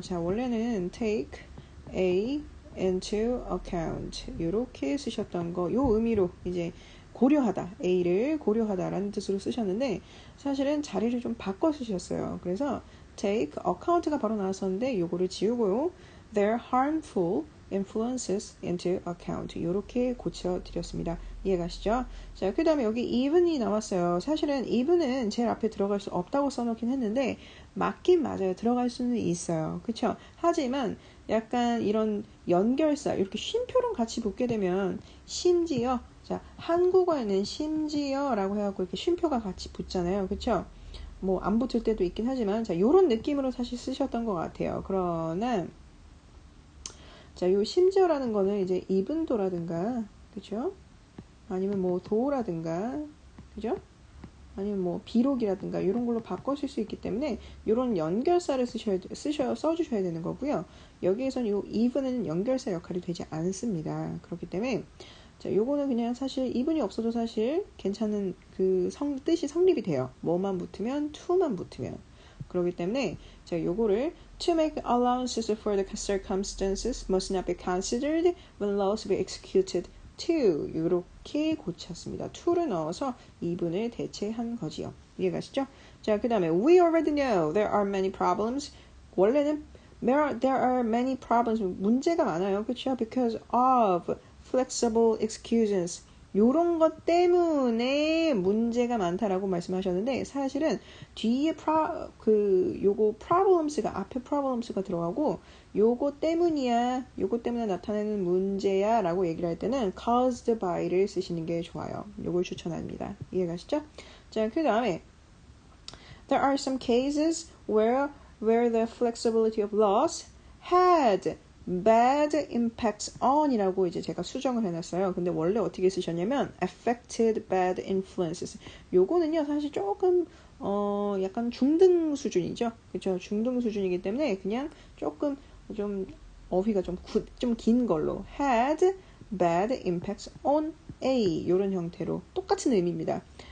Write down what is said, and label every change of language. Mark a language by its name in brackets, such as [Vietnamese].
[Korean] 자, 원래는 [English] take A into account [Korean] 요렇게 쓰셨던 거, 요 의미로 이제 고려하다, A를 고려하다라는 뜻으로 쓰셨는데 사실은 자리를 좀 바꿔 쓰셨어요. 그래서 take account가 바로 나왔었는데 요거를 지우고요. [English] their harmful influences into account [Korean] 이렇게 고쳐드렸습니다. 이해가시죠? 자, 그 다음에 여기 even이 나왔어요. 사실은 even은 제일 앞에 들어갈 수 없다고 써놓긴 했는데 맞긴 맞아요. 들어갈 수는 있어요. 그쵸? 하지만 약간 이런 연결사 이렇게 쉼표랑 같이 붙게 되면 심지어 자, 한국어에는 심지어라고 해갖고 이렇게 쉼표가 같이 붙잖아요. 그쵸? 뭐 안 붙을 때도 있긴 하지만 자, 요런 느낌으로 사실 쓰셨던 것 같아요. 그러나 자, 요 심지어라는 거는 이제 이분도라든가, 그죠? 아니면 뭐 도라든가, 그죠? 아니면 뭐 비록이라든가 이런 걸로 바꾸실 수 있기 때문에 이런 연결사를 써주셔야 되는 거고요. 여기에서는 이 even은 연결사 역할이 되지 않습니다. 그렇기 때문에 자, 요거는 그냥 사실 even이 없어도 사실 괜찮은 그 뜻이 성립이 돼요. 뭐만 붙으면 to만 붙으면. 그렇기 때문에 자, 요거를 [English] to make allowances for the circumstances must not be considered when laws be executed to [Korean] 이렇게 고쳤습니다. to를 넣어서 even을 대체한 거지요. 이해가시죠? 자, 그 다음에 [English] we already know there are many problems. [Korean] 원래는 [English] there are many problems. [Korean] 문제가 많아요. 그렇죠? [English] Because of flexible executions. [Korean] 요런 것 때문에 문제가 많다라고 말씀하셨는데 사실은 뒤에 요거 problems가 앞에 problems가 들어가고 요거 때문에 나타나는 문제야 라고 얘기를 할 때는 caused by를 쓰시는 게 좋아요. 요걸 추천합니다. 이해가시죠? 자, 그 다음에 [English] there are some cases where the flexibility of laws had bad impacts on [Korean] 이라고 이제 제가 수정을 해놨어요. 근데 원래 어떻게 쓰셨냐면 [English] affected bad influences. [Korean] 요거는요 사실 조금 약간 중등 수준이죠. 그렇죠? 중등 수준이기 때문에 그냥 조금 좀 어휘가 좀 긴 걸로 [English] had bad impacts on A [Korean] 이런 형태로 똑같은 의미입니다.